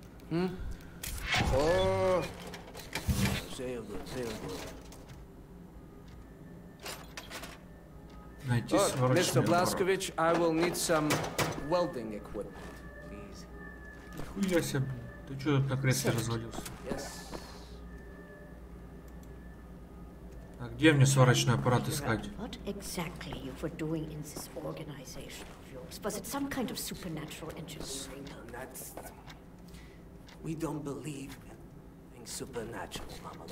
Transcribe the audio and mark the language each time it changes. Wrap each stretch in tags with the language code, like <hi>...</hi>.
<en>Oh.</en> <de>Sehr</de> <en>good, sehr good. Mr. Blaskovich, I will need some welding equipment, please.</en> <ru>Нихуя себе, ты чё тут на кресле развалился?</ru> <en>Yes.</en> <ru>А где мне сварочный аппарат искать?</ru> <en>What exactly you were doing in this organization of yours? Was it some kind of supernatural engineering? We don't believe in supernatural, Mama.</en>